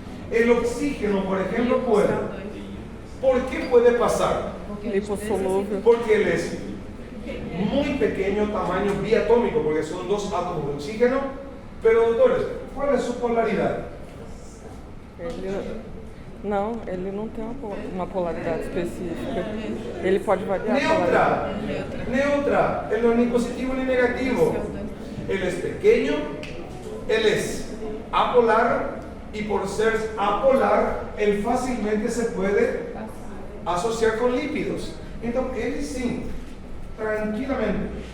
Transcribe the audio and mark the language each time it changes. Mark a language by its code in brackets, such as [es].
[es] El oxígeno, por ejemplo, puede. ¿Por qué puede pasar? [pt] Lipossolúvel. [es] Porque él es muy pequeño, tamaño biatómico, porque son dos átomos de oxígeno. Pero doctores, ¿cuál es su polaridad? [pt] Não, ele não tem uma polaridade específica. Ele pode variar a polaridade. Neutra. [es] Él no es ni positivo ni negativo. Él es pequeño, él es apolar y por ser apolar, él fácilmente se puede asociar con lípidos. Entonces, él sí, tranquilamente.